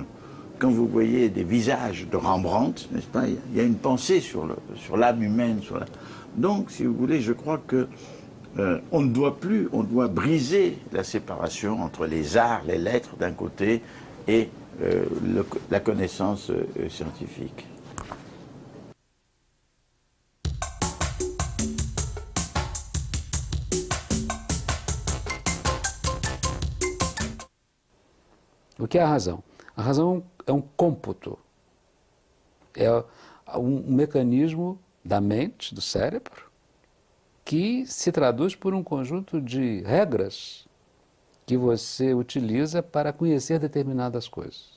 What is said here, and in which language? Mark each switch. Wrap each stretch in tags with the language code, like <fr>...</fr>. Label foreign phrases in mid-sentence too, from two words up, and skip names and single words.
<fr>Quand vous voyez des visages de Rembrandt, n'est-ce pas, il y a une pensée sur l'âme humaine. Donc, si vous voulez, je crois que on doit briser la séparation entre les arts, les lettres d'un côté et la connaissance scientifique.</fr> <pt>O que é a razão? A razão é um cômputo, é um mecanismo da mente, do cérebro, que se traduz por um conjunto de regras que você utiliza para conhecer determinadas coisas.</pt>